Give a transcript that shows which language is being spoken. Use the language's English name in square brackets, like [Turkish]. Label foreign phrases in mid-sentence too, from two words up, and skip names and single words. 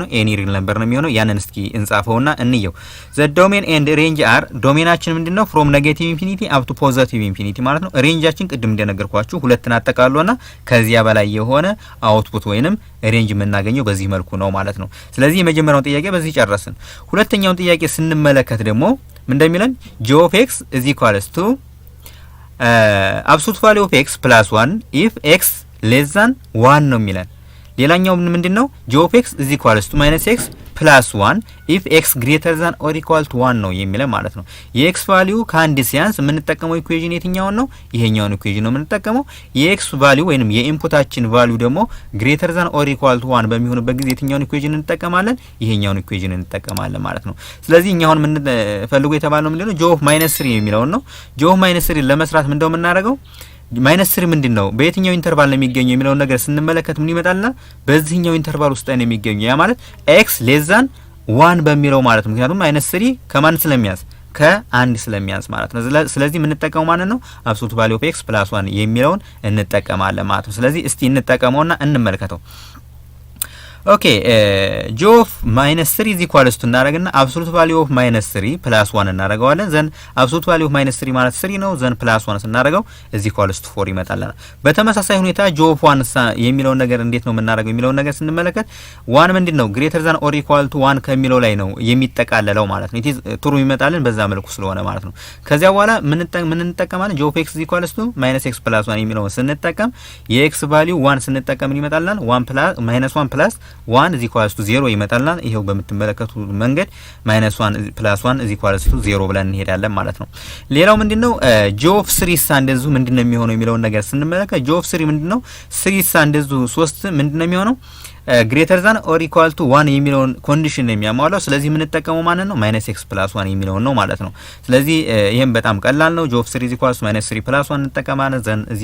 [English] any real number [Amharic] ነው የሚሆነው። ያንን እስኪ እንጻፈውና እንየው። [English] the domain and range are [Amharic] ዶሜናችን ምንድነው? [English] from negative infinity up to positive infinity [Amharic] ማለት ነው። ሬንጃችን ቅድም እንደነገርኳችሁ ሁለትን አጠቃሎና ከዚያ በላይ የሆነ አውትፑት ወይንም ሬንጅ የምናገኘው በዚህ መልኩ ነው ማለት ነው። ስለዚህ የመጀመሪያውን ጥያቄ በዚህ ጨረስን። ሁለተኛውን ጥያቄ ስንመለከት ደግሞ ምን እንደሚለን [English] g of x is equals to absolute value of x plus 1 if x less than 1 [Amharic] ነው የሚለን። ሌላኛው ምንድነው? [English] g of x is equals to minus x plus 1 if x greater than or equal to 1 [Amharic] ነው የሚለን ማለት ነው። የx ቫልዩ ከአንድ ሲያንስ የምንጠቀመው ኢኩዌሽን የትኛውን ነው? ይሄኛውን ኢኩዌሽን ነው የምንጠቀመው። የx ቫልዩ ወይንም የኢንፑታችን ቫልዩ ደግሞ [English] greater than or equal to 1 [Amharic] በሚሆንበት ጊዜ የትኛውን ኢኩዌሽን እንጠቀማለን? ይሄኛውን ኢኩዌሽን እንጠቀማለን ማለት ነው። ስለዚህ እኛ አሁን የምንፈልገው የተባለው ምንድነው? [English] g of -3 [Amharic] የሚለውን ነው። [English] g of -3 [Amharic] ለመስራት ምንድነው የምናደርገው? -3 ምንድነው በየትኛው ኢንተርቫል ነው የሚገኘው የሚለውን ነገር ስንመለከት ምን ይመጣልና በዚህኛው ኢንተርቫል ውስጥ ነው የሚገኘው። ያ ማለት [English] x less than 1 [Amharic] በሚለው ማለት ነው። ምክንያቱም -3 ከማን ስለሚያንስ ከአንድ ስለሚያንስ ማለት ነው። ስለዚህ የምንጠቀመው ማለት ነው [English] absolute value of x plus 1 [Amharic] የሚለውን እንጠቀማለን ማለት ነው። ስለዚህ እስቲ እንጠቀመውና እንመልከተው። ኦኬ [English] g of -3 is equals to [Amharic] እናደርግና [English] absolute value of -3 plus 1 [Amharic] እናደርገዋለን። ዘን [English] absolute value of -3 [Amharic] ማለት 3 ነው። ዘን [English] plus 1 [Amharic] ስናደርገው [English] is equals to 4 [Amharic] ይመጣልናል። በተመሳሳይ ሁኔታ [English] g of 1 [Amharic] የሚለውን ነገር እንዴት ነው የምናደርገው የሚለውን ነገር ስንመለከት 1 ምንድነው [English] greater than or equal to 1 [Amharic] ከሚለው ላይ ነው የሚጠቃለለው ማለት ነው። ትሩ ይመጣልን በዛ መልኩ ስለሆነ ማለት ነው። ከዚያ በኋላ ምን እንጠቀማለን? [English] g of x is equals to -x plus 1 [Amharic] የሚለውን ስንጠቀም የx value 1 ስንጠቀም ይመጣልናል [English] 1 plus -1 plus 1 is equals to [Amharic] 0 ይመጣልናል። ይሄው በምትመለከቱ መንገድ -1 + 1 [English] is equals to 0 [Amharic] ብለን እንሄዳለን ማለት ነው። ሌላው ምንድነው [English] g of 3 [Amharic] ሳ እንደዚሁ ምንድነው የሚሆነው የሚለውን ነገር ስንመለከት [English] g of 3 [Amharic] ምንድነው 3 ሳ እንደዚሁ 3 ምንድነው የሚሆነው [English] greater than or equal to 1 [Amharic] የሚለውን ኮንዲሽን ነው የሚያሟላው። ስለዚህ ምን ተጠቀመው ማለት ነው -x + 1 የሚለውን ነው ማለት ነው። ስለዚህ ይሄም በጣም ቀላል ነው። [English] g of 3 [Amharic] = -3 + 1 እንጠቀማለን ዘን